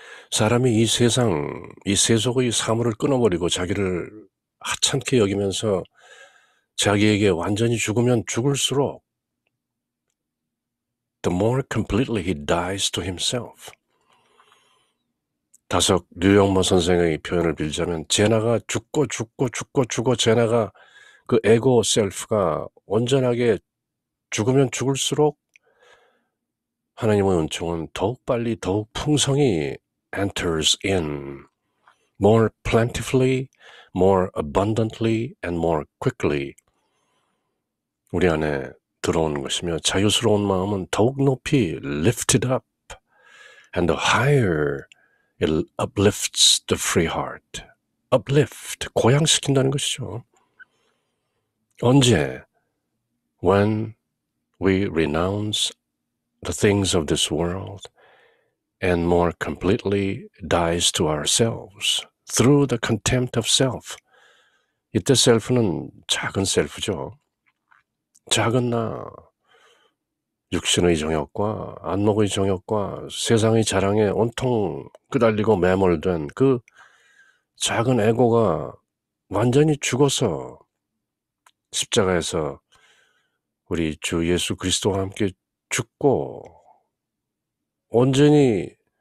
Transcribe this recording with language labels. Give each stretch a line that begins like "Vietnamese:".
Korean: 사람이 이 세상, 이 세속의 사물을 끊어버리고 자기를 하찮게 여기면서 자기에게 완전히 죽으면 죽을수록
English: the more completely he dies to himself.
Korean: 다석 류영모 선생의 표현을 빌자면 제나가 죽고 제나가 그 에고 셀프가 온전하게 죽으면 죽을수록 하나님의 은총은 더욱 빨리 더욱 풍성히
English: enters in, more plentifully, more abundantly, and more quickly
Korean: 우리 안에 들어오는 것이며 자유스러운 마음은 더욱 높이
English: lifted up, and the higher it uplifts the free heart.
Korean: uplift, 고양시킨다는 것이죠. 언제?
English: When we renounce the things of this world and more completely dies to ourselves through the contempt of self.
Korean: 이때 셀프는 작은 셀프죠. 작은 나, 육신의 정욕과 안목의 정욕과 세상의 자랑에 온통 끄달리고 매몰된 그 작은 에고가 완전히 죽어서 십자가에서 우리 주 예수 그리스도와 함께 죽고 온전히